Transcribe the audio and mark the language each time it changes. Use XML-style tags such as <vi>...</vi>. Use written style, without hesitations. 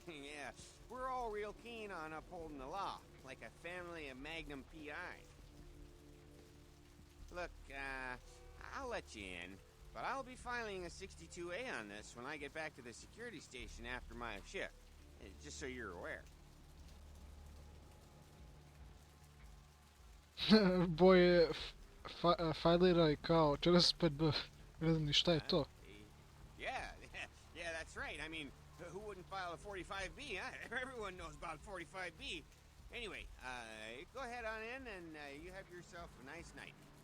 <en>Yeah, we're all real keen on upholding the law, like a family of Magnum PIs. Look, I'll let you in, but I'll be filing a 62A on this when I get back to the security station after my shift, just so you're aware.</en> <sr>Boje filira i kao 45B. Ne znam ni šta je to.</sr> <en>Yeah, Yeah, that's right. I mean, who wouldn't file a 45B, huh? Everyone knows about 45B. Anyway, go ahead on in and you have yourself a nice night.</en>